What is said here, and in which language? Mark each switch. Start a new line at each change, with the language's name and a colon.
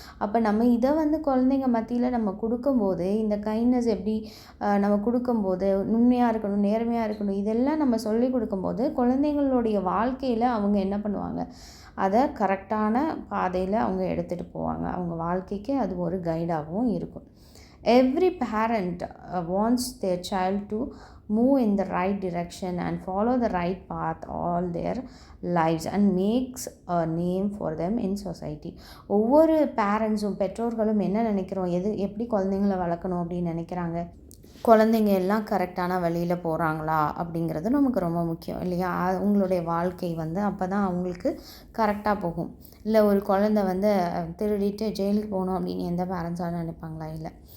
Tamil: அப்போ நம்ம இதை குழந்தைங்க மத்தியில் நம்ம கொடுக்கும்போது இந்த கைண்ட்னஸ் எப்படி நம்ம கொடுக்கும்போது உண்மையாக இருக்கணும், நேர்மையாக இருக்கணும், இதெல்லாம் நம்ம சொல்லி கொடுக்கும்போது குழந்தைங்களுடைய வாழ்க்கையில் அவங்க என்ன பண்ணுவாங்க, அதை கரெக்டான பாதையில் அவங்க எடுத்துகிட்டு போவாங்க. அவங்க வாழ்க்கைக்கு அது ஒரு கைடாகவும் இருக்கும்.
English: Every parent wants their child to move in the right direction and follow the right path all their lives and makes a name for them in society.
Tamil: ஒவ்வொரு பேரண்ட்ஸும் பெற்றோர்களும் என்ன நினைக்கிறோம், எப்படி குழந்தைங்களை வளர்க்கணும் அப்படின்னு நினைக்கிறாங்க, குழந்தைங்க எல்லாம் கரெக்டான வழியில் போகிறாங்களா அப்படிங்கிறது நமக்கு ரொம்ப முக்கியம் இல்லையா. அவங்களுடைய வாழ்க்கை அப்போ தான் அவங்களுக்கு கரெக்டாக போகும். இல்லை ஒரு குழந்தை திருடிட்டு ஜெயிலுக்கு போகணும் அப்படின்னு எந்த பேரண்ட்ஸாக நினைப்பாங்களா? இல்லை.